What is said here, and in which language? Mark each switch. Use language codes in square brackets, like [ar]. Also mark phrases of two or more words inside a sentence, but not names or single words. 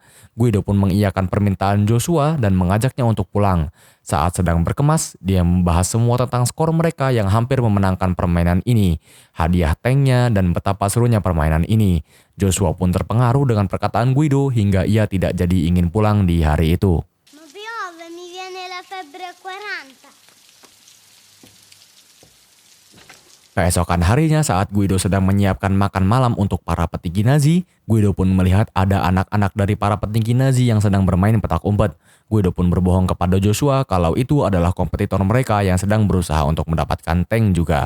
[id] Guido pun mengiyakan permintaan Joshua dan mengajaknya untuk pulang. Saat sedang berkemas, dia membahas semua tentang skor mereka yang hampir memenangkan permainan ini, hadiah tanknya dan betapa serunya permainan ini. Joshua pun terpengaruh dengan perkataan Guido hingga ia tidak jadi ingin pulang di hari itu. [it] Ma piove, mi viene la febbre 40. [id] Keesokan harinya saat Guido sedang menyiapkan makan malam untuk para petinggi Nazi, Guido pun melihat ada anak-anak dari para petinggi Nazi yang sedang bermain petak umpet. Guido pun berbohong kepada Joshua kalau itu adalah kompetitor mereka yang sedang berusaha untuk mendapatkan tank juga.